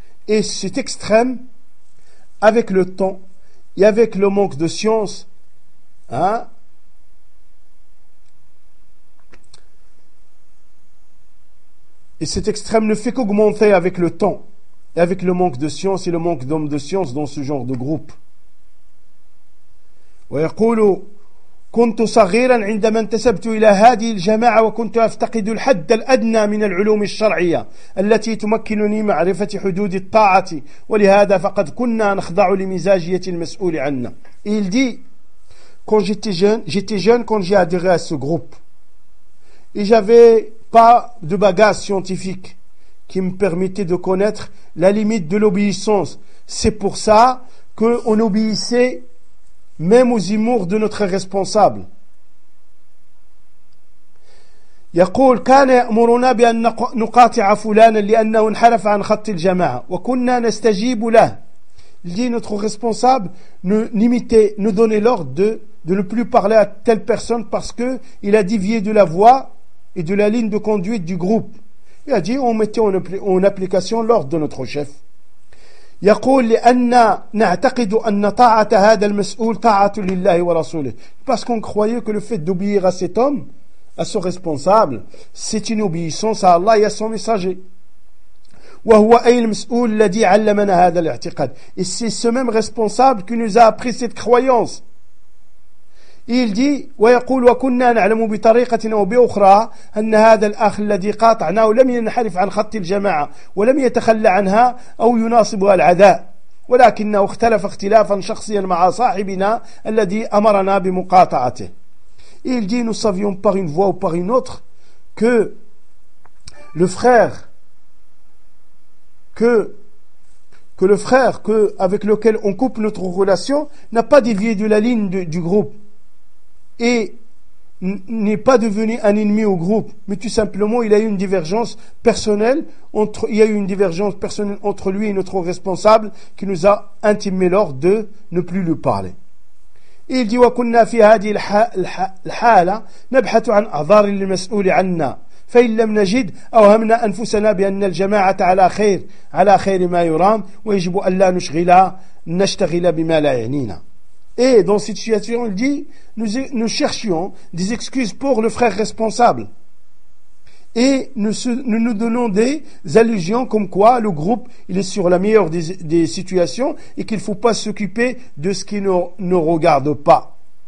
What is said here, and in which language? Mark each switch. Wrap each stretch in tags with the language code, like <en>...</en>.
<fr>Et cet extrême, avec le temps et avec le manque de science, et cet extrême ne fait qu'augmenter avec le temps, Et avec le manque de science et le manque d'hommes de science dans ce genre de groupe.</fr> <ar>ويقول كنت صغيرا عندما انتسبت إلى هذه الجماعة وكنت أفتقد الحد الأدنى من العلوم الشرعية التي تمكنني معرفة حدود الطاعة ولهذا فقد كنا نخضع لمزاجية المسؤول عنا.</ar> <fr>Il dit, quand j'étais jeune, quand j'ai adhéré à ce groupe, et j'avais pas de bagage scientifique qui me permettait de connaître la limite de l'obéissance. C'est pour ça qu'on obéissait même aux humours de notre responsable.</fr> <ar>يقول كان يأمرنا بأن نقاطع فلانا لأنه انحرف عن خط الجماعة وكنا نستجيب له.</ar> <fr>Il dit notre responsable nous donnait l'ordre de ne plus parler à telle personne parce que il a dévié de la voie et de la ligne de conduite du groupe. Il a dit on mettait en application l'ordre de notre chef.</fr> <ar>يقول لأن نعتقد أن طاعة هذا المسؤول طاعة لله ورسوله.</ar> <fr>Parce qu'on croyait que le fait d'obéir à cet homme, à son responsable, c'est une obéissance à Allah et à son messager.</fr> <ar>وهو أي المسؤول الذي علمنا هذا الاعتقاد.</ar> <fr>Et c'est ce même responsable qui nous a appris cette croyance. Il dit</fr> <ar>ويقول وكنا نعلم بطريقة أو بأخرى أن هذا الأخ الذي قاطعناه لم ينحرف عن خط الجماعة ولم يتخلى عنها أو يناصبها العداء ولكنه اختلف اختلافا شخصيا مع صاحبنا الذي أمرنا بمقاطعته.</ar> <fr>Il dit nous savions par une voie ou par une autre que le frère que le frère que, avec lequel on coupe notre relation n'a pas dévié de la ligne du groupe et n'est pas devenu un ennemi au groupe, mais tout simplement il a eu une divergence personnelle entre, il y a eu une divergence personnelle entre lui et notre responsable qui nous a intimé l'ordre de ne plus lui parler. Et il dit</fr> <ar>wa kunna fi hadi al-hala nabhatu an adhar al-mas'ul 'anna فإن لم نجد أوهمنا أنفسنا بأن الجماعة على خير ما يرام ويجب ألا نشتغل بما لا يعنينا.</ar> <fr>Et dans cette situation, il dit, nous cherchions des excuses pour le frère responsable. Et nous donnons des allusions comme quoi le groupe, il est sur la meilleure des situations et qu'il ne faut pas s'occuper de ce qui ne regarde pas.</fr>